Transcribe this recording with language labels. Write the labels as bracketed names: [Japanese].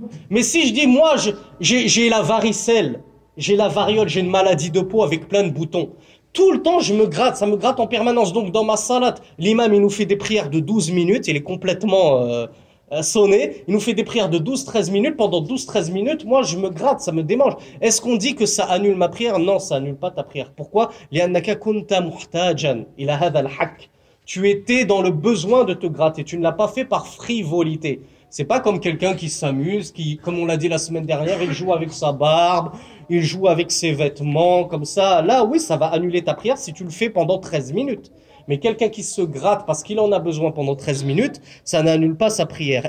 [French] Mais si je dis, moi, j'ai la varicelle, j'ai la variole, j'ai une maladie de peau avec plein de boutons. Tout le temps, je me gratte, ça me gratte en permanence. Donc, dans ma salat, l'imam, il nous fait des prières de 12 minutes, il est complètement sonné. Il nous fait des prières de 12-13 minutes. Pendant 12-13 minutes, moi, je me gratte, ça me démange. Est-ce qu'on dit que ça annule ma prière? Non, ça annule pas ta prière. Pourquoi? [Arabic] لأنك كنت محتاجا إلى هذا الحق. [French] Tu étais dans le besoin de te gratter. Tu ne l'as pas fait par frivolité. C'est pas comme quelqu'un qui s'amuse, qui, comme on l'a dit la semaine dernière, il joue avec sa barbe, il joue avec ses vêtements, comme ça. Là, oui, ça va annuler ta prière si tu le fais pendant 13 minutes. Mais quelqu'un qui se gratte parce qu'il en a besoin pendant 13 minutes, ça n'annule pas sa prière.